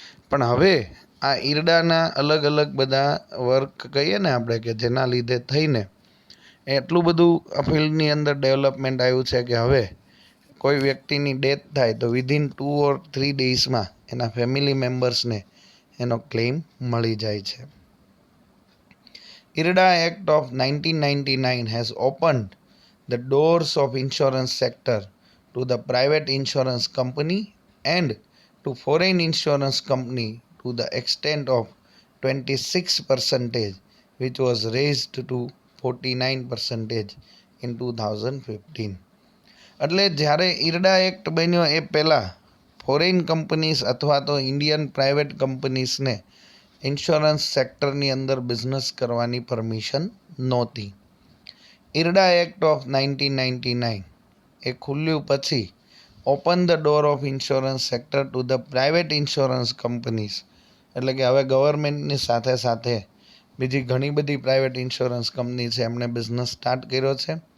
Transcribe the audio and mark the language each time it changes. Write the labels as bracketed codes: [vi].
[gu] પણ હવે આ ઈરડાના અલગ અલગ બધા વર્ક કહીએ ને આપણે કે જેના લીધે થઈને એટલું બધું આ ફિલ્ડની અંદર ડેવલપમેન્ટ આવ્યું છે કે હવે કોઈ વ્યક્તિની ડેથ થાય તો વિધિન 2 or 3 ડેઝમાં એના ફેમિલી મેમ્બર્સને એનો ક્લેમ મળી જાય છે. [en] IRDA Act of 1999 has opened the doors of insurance sector to the private insurance company and to foreign insurance company to the extent of 26%, which was raised to 49% in 2015. [gu] એટલે જ્યારે IRDA act બન્યો એ પહેલાં foreign companies અથવા તો Indian private કંપનીઝને insurance સેક્ટરની અંદર business કરવાની permission નહોતી. IRDA act of 1999 એ ખુલ્યું પછી [en] open the door of insurance sector to the private insurance companies [gu] એટલે કે હવે ગવર્મેન્ટની સાથે સાથે બીજી ઘણી બધી પ્રાઇવેટ ઇન્સ્યોરન્સ કંપની છે એમણે બિઝનેસ સ્ટાર્ટ કર્યો છે.